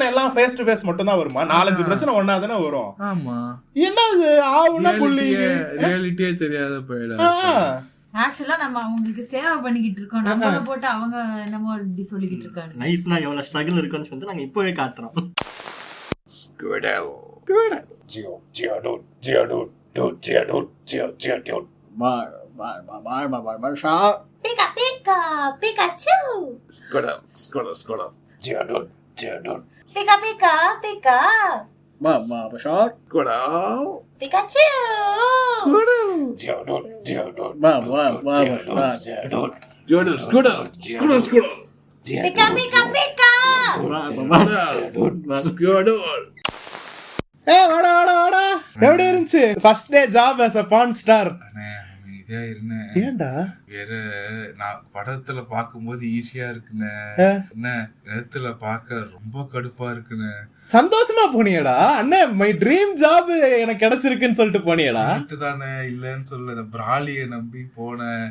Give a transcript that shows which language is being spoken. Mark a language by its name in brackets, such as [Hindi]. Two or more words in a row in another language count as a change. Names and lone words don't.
[Tamil] எல்லாம் [English] face to face [Tamil] மட்டும் தான் வருமா? 4-5 பிரச்சனை ஒண்ணா தானே வரும். ஆமா, என்னது ஆவுனா புள்ளி, ரியாலிட்டியே தெரியாத போயிடும். ஆக்சுவலா நம்ம அவங்களுக்கு சேவை பண்ணிக்கிட்டு இருக்கோம், நம்மள போட்டு அவங்க என்னமோ இப்படி சொல்லிக்கிட்டு இருக்காங்க. லைஃப்ல எவ்வளவு ஸ்ட்ரகிள் இருக்குன்னு சொல்லிட்டு நாங்க இப்பவே காட்டுறோம். Pika pika pika. [English] Mama, Bashar. Squirrel. Pikachu. Squirrel. Mama, Squirrel. Pika pika pika. Squirrel. [Tamil] வாடா. எப்படி இருந்துச்சு [English] first day job as a pawn star? [Tamil] இதே இருந்தேன். ஏன்டா? வேற நான் படத்துல பாக்கும்போது ஈஸியா இருக்குண்ணே, என்ன நேரத்துல பாக்க ரொம்ப கடுப்பா இருக்குண்ணே. சந்தோஷமா போனியடா அண்ணே? [English] my dream job [Tamil] எனக்கு கிடைச்சிருக்குன்னு சொல்லிட்டு போனியடா? தானே, இல்லன்னு சொல்ல. பிராலிய நம்பி போனேன்.